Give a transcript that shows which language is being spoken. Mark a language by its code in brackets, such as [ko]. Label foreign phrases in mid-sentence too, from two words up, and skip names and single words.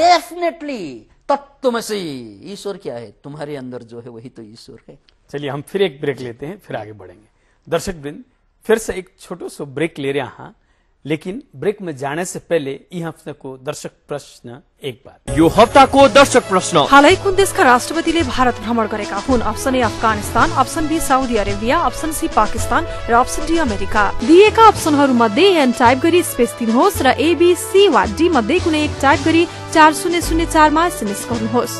[hi] डेफिनेटली तत्त्वमसि। ईश्वर क्या है? तुम्हारे अंदर जो है वही तो ईश्वर है। चलिए हम फिर एक ब्रेक लेते हैं, फिर आगे बढ़ेंगे। दर्शक वृंद, फिर से एक छोटो सो ब्रेक ले रहे हैं, लेकिन ब्रेक में जाने से पहले [ne] यी हफ्ता को दर्शक प्रश्न एक बार। यो हप्ताको दर्शक प्रश्न। हालै कुन देशका राष्ट्रपतिले भारत भ्रमण गरेका हुन्? [en] option A [ne] अफगानिस्तान, [en] option B [ne] साउदी अरेबिया, [en] option C [ne] पाकिस्तान र [en] option D [ne] अमेरिका। दिएका अप्सनहरू मध्ये [en] N type [ne] गरी स्पेस दिनुहोस् र ए बी सी वा डी मध्ये कुनै एक टाइप गरी 4004 मा एसएमएस गर्नुहोस्